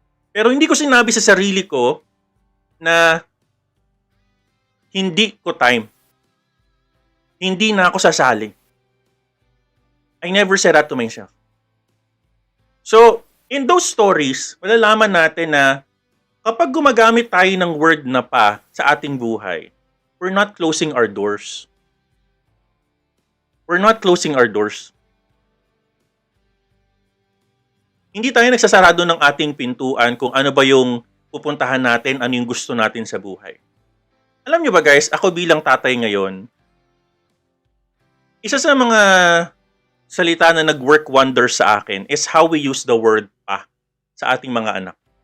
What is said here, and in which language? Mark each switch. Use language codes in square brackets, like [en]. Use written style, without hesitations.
[tl] Pero hindi ko sinabi sa sarili ko na hindi ko time. Hindi na ako sasali. [en] I never said that to myself. [tl] So, in those stories, malalaman natin na kapag gumagamit tayo ng word na pa sa ating buhay, [en] we're not closing our doors. We're not closing our doors. [tl] Hindi tayo nagsasarado ng ating pintuan kung ano ba yung pupuntahan natin, ano yung gusto natin sa buhay. Alam nyo ba guys, ako bilang tatay ngayon, isa sa mga salita na nag-work wonders sa akin [en] is how we use the word [tl] pa sa ating mga anak.